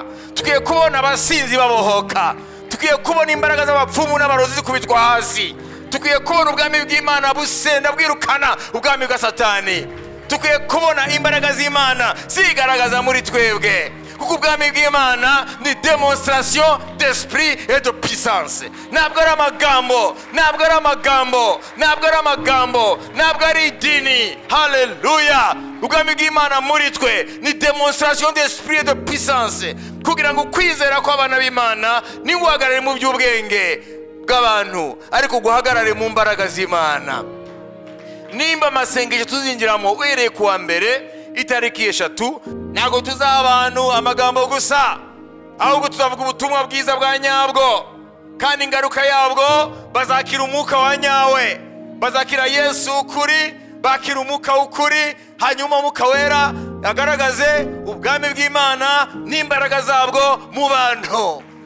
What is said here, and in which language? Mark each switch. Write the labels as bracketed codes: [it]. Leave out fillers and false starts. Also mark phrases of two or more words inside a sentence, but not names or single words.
[rw] Tukwiye kubona abasinzi babohoka. Tukwiye kubona imbaraga z'abapfumu n'abarozi zikubitwa hasi. Tukwiye kubona ubwami bw'Imana busenda bwirukana ubwami bwa Satani. Tukwiye kubona imbaraga z'Imana zigaragaza muri twebwe, kuko ubwami bw'Imana ni [fr] démonstration d'esprit et de puissance. [rw] Ntabwo ari amagambo, ntabwo ari amagambo, ntabwo ari amagambo, ntabwo ari idini. Haleluya! Ubwami bw'Imana muri twe ni [fr] démonstration d'esprit et de puissance, [rw] kugira ngo kwizera kw'abana b'Imana niguhagarare mu by'ubwenge bw'abantu, ariko guhagarare mu mbaraga z'Imana. Nimba amasengesho tuzinjiramo uhereye kuwa mbere itariki 3, ntabwo tuzaba abantu amagambo gusa, ahubwo tuzavuga ubutumwa bwiza bwa nyabwo, kandi ingaruka yabwo bazakira umwuka wa nyawe, bazakira Yesu ukuri, bakira umwuka w'ukuri, hanyuma umwuka wera agaragaze ubwami bw'Imana n'imbaraga zabwo mu bantu.